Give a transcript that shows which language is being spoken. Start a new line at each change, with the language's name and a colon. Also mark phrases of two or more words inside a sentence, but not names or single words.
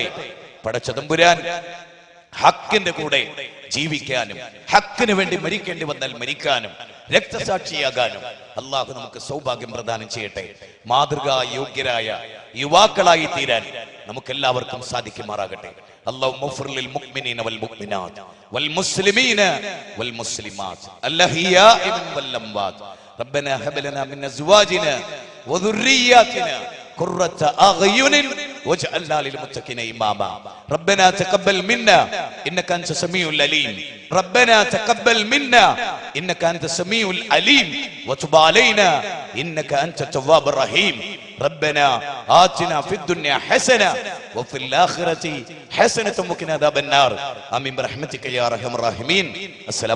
Malayalam: പടച്ച തമ്പുരാൻ ഹക്കിന്റെ കൂടെ ജീവിക്കാനും, ഹക്കിന് വേണ്ടി മരിക്കേണ്ടി വന്നാൽ മരിക്കാനും, രക്തസാക്ഷിയാകാനും അള്ളാഹു നമുക്ക് സൗഭാഗ്യം പ്രദാനം ചെയ്യട്ടെ. മാതൃകാ യോഗ്യരായ യുവാക്കളായി തീരാൻ നമുക്കെല്ലാവർക്കും സാധിക്കുമാറാകട്ടെ.
Arabic: اللهم اغفر للمؤمنين والمؤمنات والمسلمين والمسلمات الأحياء والأموات ربنا هب لنا من أزواجنا وذرياتنا قرة أعين واجعلنا للمتقين إماما ربنا تقبل منا إنك أنت السميع العليم ربنا تقبل منا إنك أنت السميع العليم وتب علينا إنك أنت التواب الرحيم ربنا آتنا في الدنيا حسنة وفي الآخرة حسنة وقنا عذاب النار آمين برحمتك يا أرحم الراحمين.